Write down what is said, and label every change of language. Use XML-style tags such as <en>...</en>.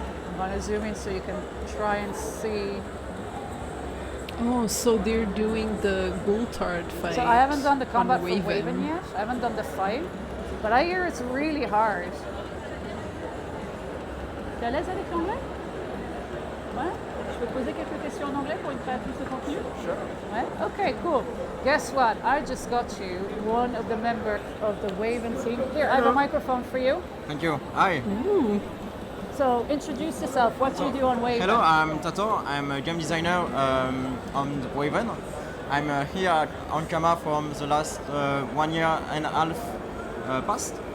<en>I'm gonna zoom in so you can try and see. Oh, so they're doing the Gultard fight. So I haven't done the on combat for Waven yet. I haven't done the fight, but I hear it's really hard.</en> <fr>T'es à l'aise avec l'anglais? Ouais. Je peux poser quelques questions en anglais pour une créatrice de contenu?</fr> <en>Sure. Ouais. Okay, cool. Guess what? I just got you one of the members of the Waven team. Here, I have a microphone for you. Thank you. Hi. So introduce yourself. What do you do on Waven? Hello, I'm Tato. I'm a game designer on Waven. I'm here on camera from the last 1 year and a half past.</en>